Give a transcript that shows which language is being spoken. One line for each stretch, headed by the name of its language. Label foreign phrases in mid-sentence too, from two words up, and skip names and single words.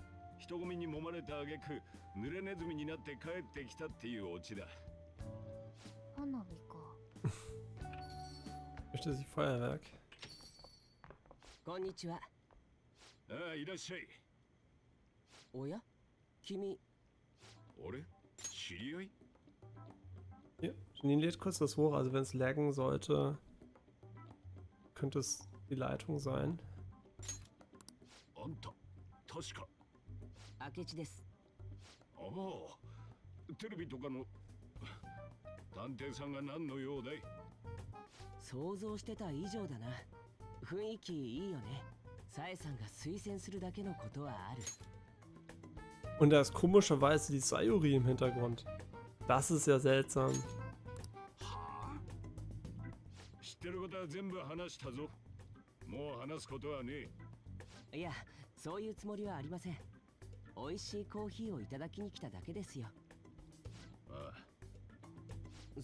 Japanese: 人混みに揉まれた挙句濡れネズミになって帰ってきたっていうオチだ。花火か。
German: Möchte sie Feuerwerk?
Japanese: こんにちは。ああ、いらっしゃい。おや君。俺？知り合い？
German: Hier, Janine lädt kurz das hoch. Also wenn es laggen sollte, könnte es die Leitung sein.
Japanese: あんた、確か。明智です。ああ、テレビとかの探偵さんが何の用だい？想像してた以上だな。雰囲気いいよね。サエさんが推薦するだけのことはある。
German: Und da ist komischerweise die Sayuri im Hintergrund. Das ist ja seltsam.
Japanese: はあ？知ってることは全部話したぞ。もう話すことはねえ。いや、そういうつもりはありません。美味しいコーヒーをいただきに来ただけですよ。ああ。